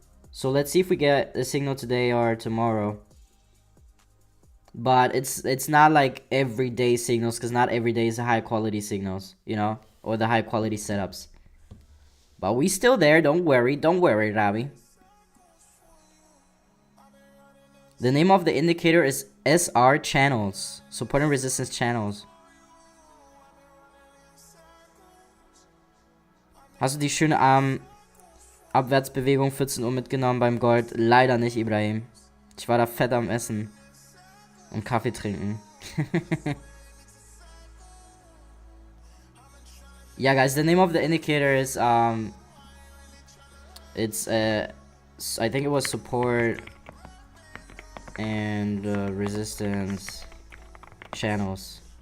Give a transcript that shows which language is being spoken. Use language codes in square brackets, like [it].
[en] So let's see if we get a signal today or tomorrow. But it's not like everyday signals, because not every day is a high quality signals, you know, or the high quality setups. But we still there. Don't worry, Ravi. The name of the indicator is SR channels, support and resistance channels. [de] Hast du die schöne Abwärtsbewegung 14 Uhr mitgenommen beim Gold? Leider nicht, Ibrahim. Ich war da fett am Essen und Kaffee trinken. [en] Yeah, guys, the name of the indicator is it's I think it was support and resistance channels.